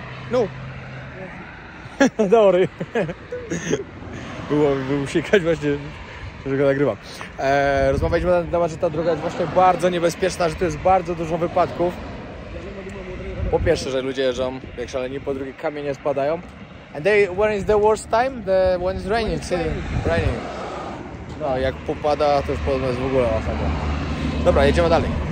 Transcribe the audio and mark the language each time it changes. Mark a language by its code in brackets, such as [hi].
[pl] No! Dobry! Było sikać właśnie, że go nagrywam. Rozmawialiśmy na ten temat, że ta droga jest właśnie bardzo niebezpieczna, że to jest bardzo dużo wypadków. Po pierwsze, że ludzie jeżdżą jak szaleni, po drugie kamienie spadają. [en] And when is the worst time? When it's raining, raining. [pl] No, jak popada, to już podobno jest w ogóle masakra. Dobra, jedziemy dalej.